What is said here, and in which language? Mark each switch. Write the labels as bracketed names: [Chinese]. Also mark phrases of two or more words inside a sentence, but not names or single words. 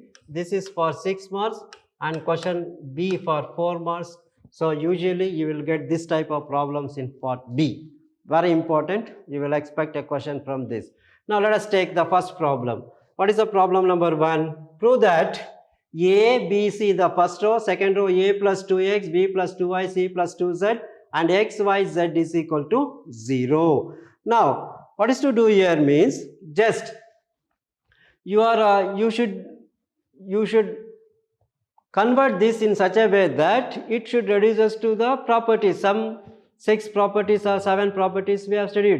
[English] This is for 6 marks and question B for 4 marks. So usually you will get this type of problems in part B. Very important. You will expect a question from this. Now let us take the first problem. What is the problem number 1? Prove that A, B, C, the first row, second row A plus 2x, B plus 2y, C plus 2z and x, y, z is equal to 0. Now what is to do here means just you should convert this in such a way that it should reduce us to the properties. Some 6 properties or 7 properties we have studied.